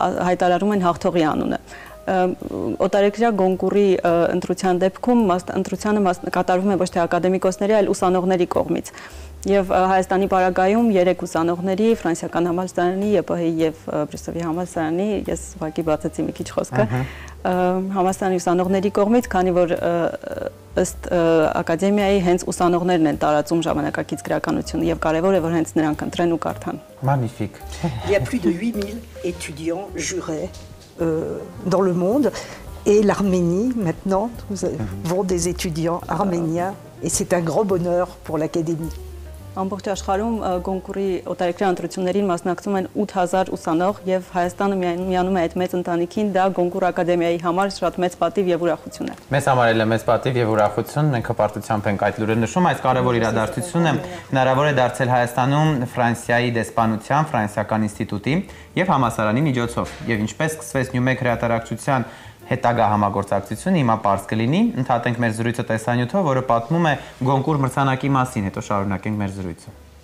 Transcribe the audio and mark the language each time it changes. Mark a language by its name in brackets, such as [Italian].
[Armenian] հայտարարում են հաղթողի անունը։ Օտարերկրյա Գոնկուրի ընտրության դեպքում ընտրությանը կատարվում է ոչ թե ակադեմիկոսների, այլ ուսանողների կողմից։ Եվ Հայաստանի պարագայում 3 ուսանողների, Ֆրանսիական համալսարանի, ԵՊՀ-ի եւ Բրյուսելի համալսարանի, ես ուղղակի բացեցի մի քիչ խոսքը, համալսարանի ուսանողների կողմից, քանի որ ըստ ակադեմիայի հենց ուսանողներն են տարածում ժամանակակից գրականությունը եւ կարեւոր է որ հենց նրանք ընտրեն ու կարդան։ [French] Magnifique. Il y a plus de 8000 étudiants jurés dans le monde et l'Arménie maintenant, nous avons des étudiants arméniens et c'est un grand bonheur pour l'Académie. [Armenian] Ամբողջ աշխարհում Գոնկուրի օտարերկրյա ընտրություններին մասնակցում են 8000 ուսանող եւ Հայաստանը միանում է այդ մեծ ընտանիքին, դա Գոնկուր ակադեմիայի համար շատ մեծ պատիվ եւ ուրախություն է։ Մեզ համար էլ է մեծ պատիվ եւ ուրախություն, մենք հպարտությամբ ենք այդ լուրը նշում, այս կարևոր իրադարձությունը հնարավոր է դարձել Հայաստանում Ֆրանսիայի դեսպանության, Ֆրանսիական ինստիտուտի եւ համալսարանի միջոցով։ Եվ ինչպես սկսվեց Նյումեգ հրատարակչության հետագա համագործակցությունը, հիմա պարզ կլինի, ընդհատենք մեր զրույցը տեսանյութով, որը պատմում է Գոնկուր մրցանակի մասին, հետո շարունակենք մեր զրույցը։